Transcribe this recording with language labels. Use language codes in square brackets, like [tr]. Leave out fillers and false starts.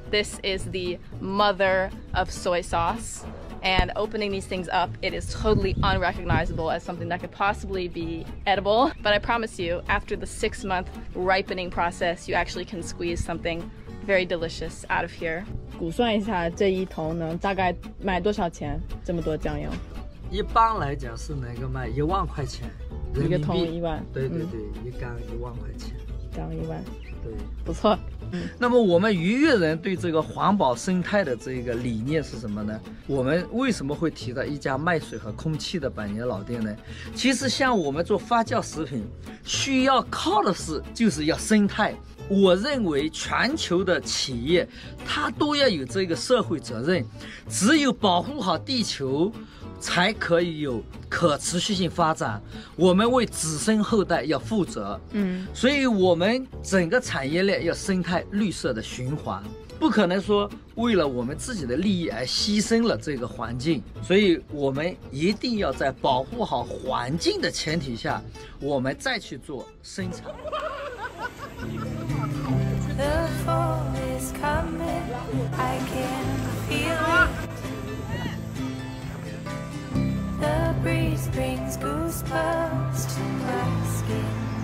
[en] This is the mother of soy sauce. And opening these things up, it is totally unrecognizable as something that could possibly be edible. But I promise you, after the 6-month ripening process, you actually can squeeze something very delicious out of here. [zh] 估算一下这一桶能大概卖多少钱？这么多酱油？一般来讲是能够卖1万块钱人民币。一个桶1万。对对对，一缸1万块钱。缸1万。对，不错。那么我们愉悦人对这个环保生态的这个理念是什么呢？我们为什么会提到一家卖水和空气的百年老店呢？其实像我们做发酵食品，需要靠的就是要生态。我认为全球的企业它都要有这个社会责任，只有保护好地球，才可以有可持续性发展。我们为子孙后代要负责，所以我们整个产业链要生态绿色的循环，不可能说为了我们自己的利益而牺牲了这个环境。所以我们一定要在保护好环境的前提下，我们再去做生产。 [en] The fall is coming, I can feel it. The breeze brings goosebumps to my skin.